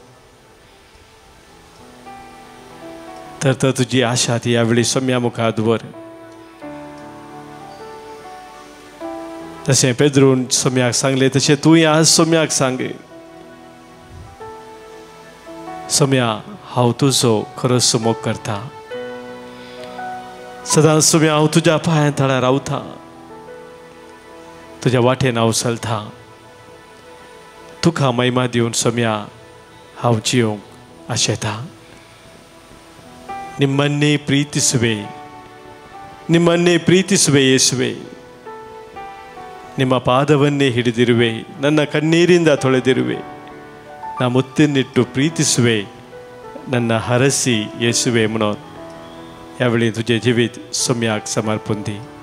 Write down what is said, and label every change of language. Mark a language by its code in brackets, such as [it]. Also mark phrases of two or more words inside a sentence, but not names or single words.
[kok] तर तुजी आशा ती ह्या वेळी सोम्या मुखार दवर तशें पेद्रून सोम्याक सांगलें तशें तुवें आज सोम्याक सांग सोम्या हांव तुजो खरोच मोग करता सदांच सोम्या हांव तुज्या पांया तळा रावता तुज्या वाटेन हांव चलता तुका महिमा दिवन सोम्या हांव जियोंक आशेता [kn] ನಿಮ್ಮನ್ನೇ ಪ್ರೀತಿಸುವೆ ಯೇಸುವೆ ನಿಮ್ಮ ಪಾದವನ್ನೇ ಹಿಡಿದಿರುವೆ ನನ್ನ ಕಣ್ಣೀರಿಂದ ತೊಳೆದಿರುವೆ ನಾ ಮುತ್ತಿನಿಟ್ಟು ಪ್ರೀತಿಸುವೆ ನನ್ನ ಹರಸಿ ಯೇಸುವೆ [kok] म्हणून यावेळी तुझे जीवित सोम्याक समर्पण दी